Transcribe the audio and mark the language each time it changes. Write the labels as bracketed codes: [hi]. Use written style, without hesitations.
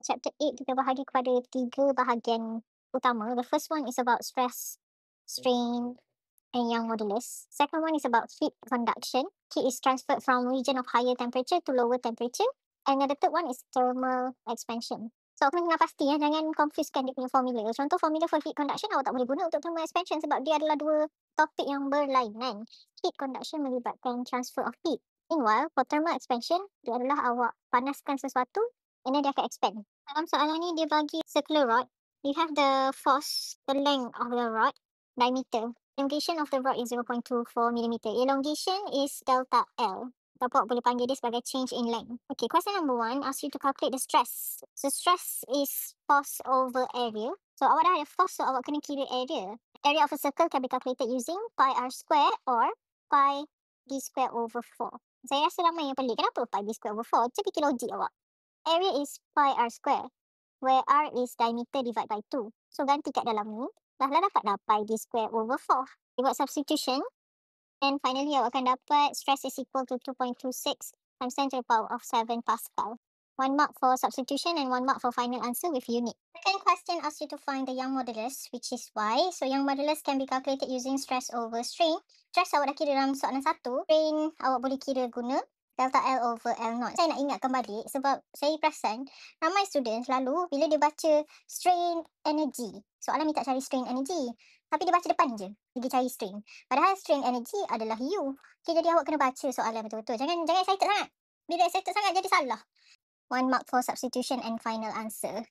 [ms] chapter 8 kita bahagi kepada 3 bahagian utama. [en] The first one is about stress, strain, and Young modulus. Second one is about heat conduction. Heat is transferred from region of higher temperature to lower temperature. And the third one is thermal expansion. [ms] So kena dengar pasti ya, jangan confusekan dia punya formula. Contoh [en] formula for heat conduction [ms] awak tak boleh guna untuk thermal expansion sebab dia adalah dua topik yang berlainan. Heat conduction melibatkan [en] transfer of heat. [ms] Meanwhile, [en] for thermal expansion, [ms] dia adalah awak panaskan sesuatu and then dia akan expand. Dalam soalan ni dia bagi circular rod. [en] You have the force, the length of the rod, diameter. Elongation of the rod is 0.24 millimeter. Elongation is delta L. [ms] Ataupun boleh panggil dia sebagai change in length. [en] Okay, question number 1 asks you to calculate the stress. So stress is force over area. [ms] So awak dah ada [en] force, [ms] so awak kena kira [en] area. Area of a circle can be calculated using pi r square or pi d square over 4. [ms] Saya rasa ramai yang pelik. Kenapa [en] pi d square over 4? [ms] Macam fikir logik awak. [en] Area is pi r square, where r is diameter divided by 2. [ms] So ganti kat dalam ni, dah dapat dah pi d square over 4. [en] You [ms] buat [en] substitution, and finally [ms] awak akan dapat [en] stress is equal to 2.26 times 10 to the power of 7 Pascal. 1 mark for substitution and 1 mark for final answer with unit. Second question asks you to find the Young modulus, which is y. So Young modulus can be calculated using stress over strain. [ms] Stress awak dah kira dalam soalan 1. Strain awak boleh kira guna delta L over L naught. Saya nak ingatkan balik sebab saya perasan ramai student selalu bila dia baca strain energy, soalan minta cari strain energy, tapi dia baca depan je, pergi cari strain. Padahal strain energy adalah U. Okay, jadi awak kena baca soalan betul-betul. Jangan excited sangat. Bila excited sangat jadi salah. [en] 1 mark for substitution and final answer.